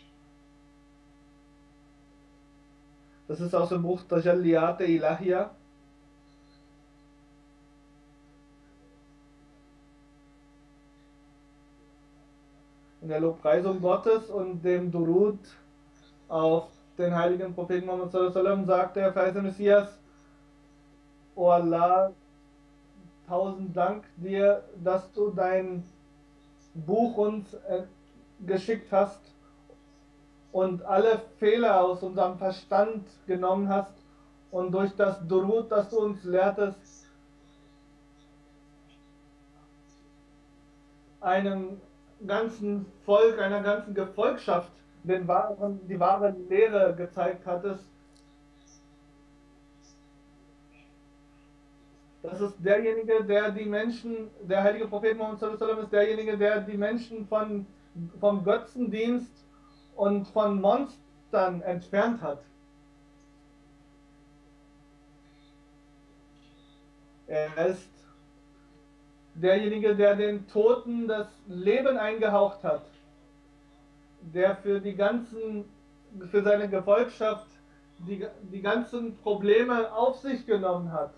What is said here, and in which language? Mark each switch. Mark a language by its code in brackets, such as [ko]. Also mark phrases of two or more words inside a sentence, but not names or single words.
[de] Das ist aus dem Buch Tajalliyat Ilahiyya. In der Lobpreisung Gottes und dem Durud auf den heiligen Propheten Muhammad [ar] صلى الله عليه [de] wasallam sagt der verheißene Messias: O Allah, tausend Dank dir, dass du dein Buch uns geschickt hast und alle Fehler aus unserem Verstand genommen hast und durch das Durud, das du uns lehrtest, einem ganzen Volk, einer ganzen Gefolgschaft die wahre Lehre gezeigt hattest. Das ist derjenige, der die Menschen, der heilige Prophet Muhammad [ar] صلى الله عليه وسلم [de] ist derjenige, der die Menschen vom Götzendienst und von Monstern entfernt hat. Er ist derjenige, der den Toten das Leben eingehaucht hat, der für seine Gefolgschaft die ganzen Probleme auf sich genommen hat.